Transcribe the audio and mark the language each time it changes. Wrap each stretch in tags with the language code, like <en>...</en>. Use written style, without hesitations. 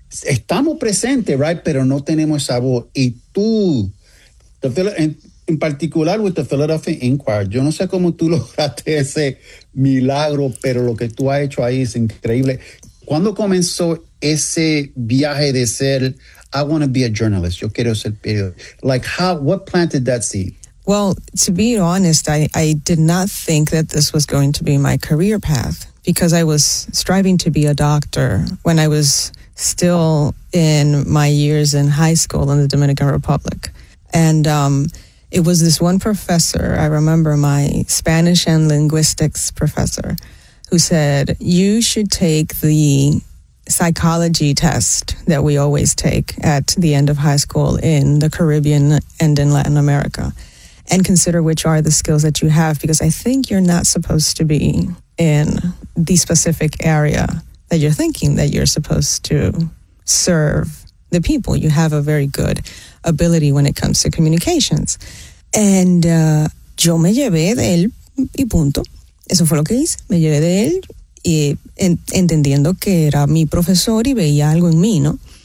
<es>Estamos presentes,</es> <en>right?</en> <es>Pero no tenemos esa voz. Y tú, en particular</es> <en>with the Philadelphia Inquirer,</en> <es>yo no sé cómo tú lograste ese milagro, pero lo que tú has hecho ahí es increíble. ¿Cuándo comenzó ese viaje de ser,</es> <en>I want to be a journalist,</en> <es>yo quiero ser periodista?</es> <en>Like, what planted that seed? Well, to be honest, I did not think that this was going to be my career path, because I was striving to be a doctor when I was still in my years in high school in the Dominican Republic. And it was this one professor, I remember my Spanish and linguistics professor, who said, you should take the psychology test that we always take at the end of high school in the Caribbean and in Latin America, and consider which are the skills that you have, because I think you're not supposed to be in the specific area that you're thinking that you're supposed to serve the people. You have a very good ability when it comes to communications.</en> <es>And yo me llevé de él y punto. Eso fue lo que hice. Me llevé de él y entendiendo que era mi profesor y veía algo en mí, ¿no?</es>